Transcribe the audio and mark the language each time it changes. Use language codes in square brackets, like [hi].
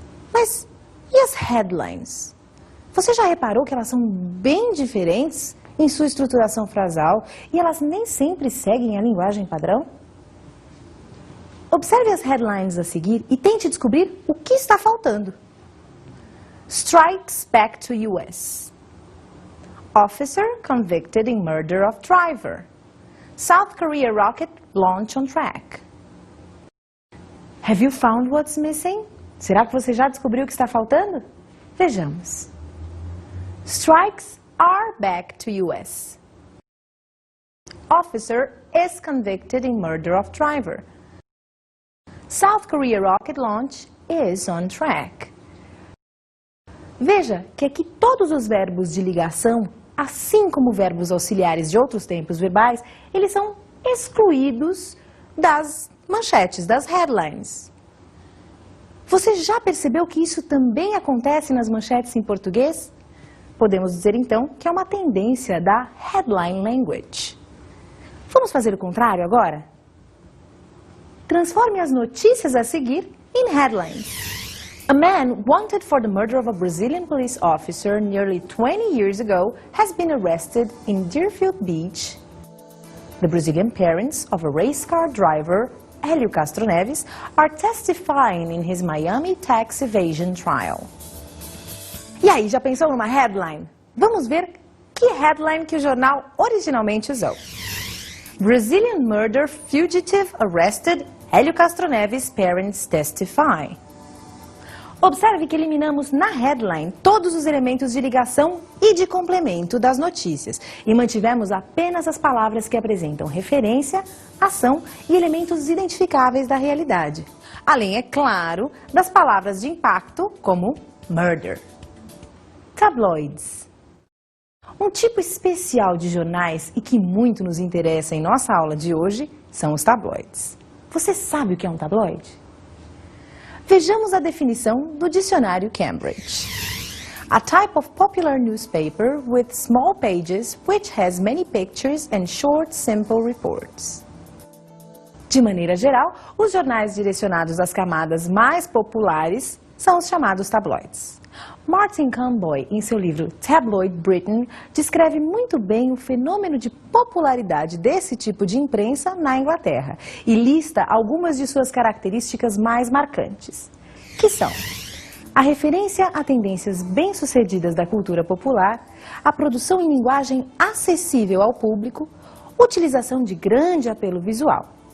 [pt] Mas e as headlines? Você já reparou que elas são bem diferentes em sua estruturação frasal e elas nem sempre seguem a linguagem padrão? Observe as headlines a seguir e tente descobrir o que está faltando. [en] Strikes back to US. Officer convicted in murder of driver. South Korea rocket launch on track. Have you found what's missing? [pt] Será que você já descobriu o que está faltando? [en] Vejamos. Strikes are back to US. Officer is convicted in murder of driver. South Korea rocket launch is on track. [pt] Veja que aqui todos os verbos de ligação, assim como verbos auxiliares de outros tempos verbais, eles são excluídos das manchetes, das headlines. Você já percebeu que isso também acontece nas manchetes em português? Podemos dizer então que é uma tendência da headline language. Vamos fazer o contrário agora? Transforme as notícias a seguir em headlines. [en] A man wanted for the murder of a Brazilian police officer nearly 20 years ago has been arrested in Deerfield Beach. The Brazilian parents of a race car driver, Hélio Castro Neves, are testifying in his Miami tax evasion trial. [pt] E aí, já pensou numa headline? Vamos ver que headline que o jornal originalmente usou. [en] Brazilian murder fugitive arrested, Hélio Castro Neves parents testify. [pt] Observe que eliminamos na headline todos os elementos de ligação e de complemento das notícias e mantivemos apenas as palavras que apresentam referência, ação e elementos identificáveis da realidade. Além, é claro, das palavras de impacto como [en] murder. Tabloids. [pt] Um tipo especial de jornais e que muito nos interessa em nossa aula de hoje são os tabloides. Você sabe o que é um tabloide? Vejamos a definição do dicionário Cambridge. [en] A type of popular newspaper with small pages which has many pictures and short, simple reports. [pt] De maneira geral, os jornais direcionados às camadas mais populares são os chamados tabloides. Martin Camboy, em seu livro Tabloid Britain, descreve muito bem o fenômeno de popularidade desse tipo de imprensa na Inglaterra e lista algumas de suas características mais marcantes, que são a referência a tendências bem-sucedidas da cultura popular, a produção em linguagem acessível ao público, utilização de grande apelo visual.